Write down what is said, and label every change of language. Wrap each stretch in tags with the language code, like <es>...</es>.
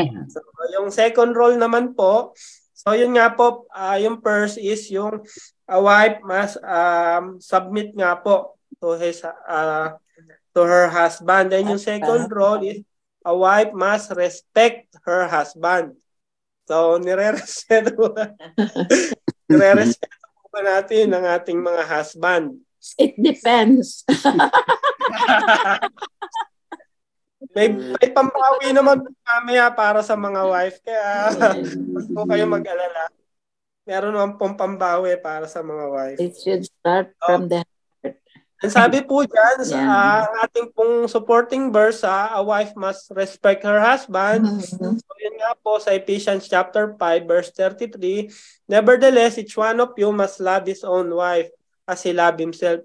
<tl>So, yung second role naman po, so yun nga po, yung first is yung</tl> <en>wife must submit</en> <tl>nga po</tl> <en>to his to her husband. Then yung second role is a wife must respect her husband.</en> <tl>So nire-respeto ba natin ang ating mga husband?</tl> <en>It depends.</en> <tl>May pambawi naman mamaya para sa mga wife. Kaya huwag po kayo mag-alala. Meron naman pong pambawi para sa mga wife.</tl> <en>It should start from the heart. And</en> <tl>sabi po dyan, sa ating pong</tl> <en>supporting verse, a wife must respect her husband. So</en> <tl>yun nga po sa</tl> <en>Ephesians chapter 5 verse 33, nevertheless, each one of you must love his own wife as he loved himself.</en>